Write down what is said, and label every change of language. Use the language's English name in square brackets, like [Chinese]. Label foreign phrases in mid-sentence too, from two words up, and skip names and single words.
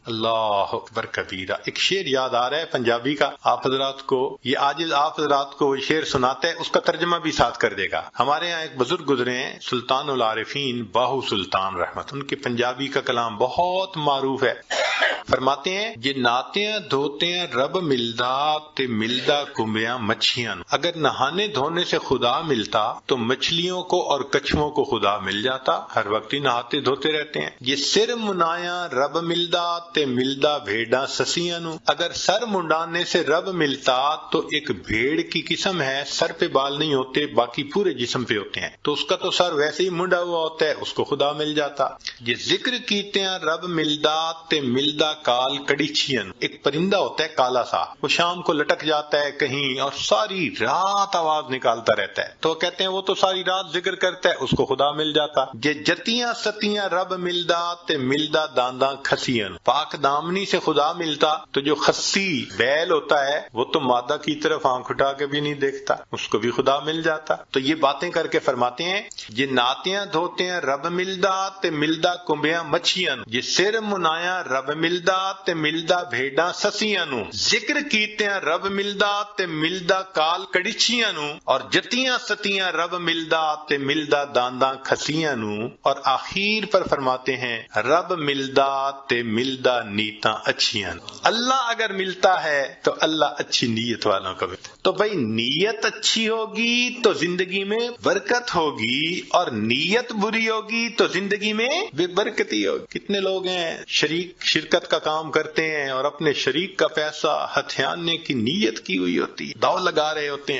[Arabic] اللہ اکبر کبیرہ. [Urdu] ایک شعر یاد آ رہا ہے پنجابی کا، آپ حضرات کو یہ عاجز آپ حضرات کو شعر سناتا ہے، اس کا ترجمہ بھی ساتھ کر دے گا. ہمارے یہاں ایک بزرگ گزرے ہیں سلطان العارفین باہو سلطان رحمت، ان کے پنجابی کا کلام بہت معروف ہے. فرماتے ہیں [Punjabi] جے ناتیاں دھوتیاں رب ملدا تے ملدا کمبیاں مچھیاں. [Urdu] اگر نہانے دھونے سے خدا ملتا تو مچھلیوں کو اور کچھووں کو خدا مل جاتا. ہر وقت ہی نہاتے دھوتے رہتے ہیں. [Punjabi] یہ سر منایا رب ملدا تے ملدا بھیڑاں سسیاں نو. [Urdu] اگر سر منڈانے سے رب ملتا تو ایک بھیڑ کی قسم ہے، سر پہ بال نہیں ہوتے، باقی پورے جسم پہ ہوتے ہیں، تو اس کا تو سر ویسے ہی منڈا ہوا ہوتا ہے، اس کو خدا مل جاتا. [Punjabi] یہ ذکر کیتے ہیں رب ملدا تے ملدا کال کڑیچین. [Urdu] ایک پرندہ ہوتا ہے کالا سا، وہ شام کو لٹک جاتا ہے کہیں اور ساری رات آواز نکالتا رہتا ہے، تو کہتے ہیں وہ تو ساری رات ذکر کرتا ہے، اس کو خدا مل جاتا. [Punjabi] یہ جتیاں ستیاں رب ملدا تے ملدا دانداں کھسین. [Urdu] پاک دامنی سے خدا ملتا تو جو خسی بیل ہوتا ہے وہ تو مادہ کی طرف آنکھ اٹھا کے بھی نہیں دیکھتا، اس کو بھی خدا مل جاتا. تو یہ باتیں کر کے فرماتے ہیں [Punjabi] یہ ناتیاں دھوتے ہیں رب ملدا تے ملدا کمبیاں مچھیاں. یہ سر منایا رب ملدا ملدا تے ملدا بھیڈاں سسیاں نو، ذکر کیتیاں رب ملدا تے ملدا کال کڑچیاں نو، اور جتیاں ستیاں رب ملدا تے ملدا دانداں کھسیاں نو، [Urdu] اور آخر پر فرماتے ہیں [Punjabi] رب ملدا تے ملدا نیتاں اچھیاں نو۔ [Urdu] اللہ اگر ملتا ہے تو اللہ اچھی نیت والوں کو ملتا ہے۔ تو بھائی نیت اچھی ہوگی تو زندگی میں برکت ہوگی، اور نیت بری ہوگی تو زندگی میں بے برکتی ہوگی۔ کتنے لوگ ہیں شرکت کا کام کرتے ہیں اور اپنے شریک کا پیسہ ہتھیانے کی نیت کی ہوئی ہوتی ہے، داؤ لگا رہے ہوتے ہیں۔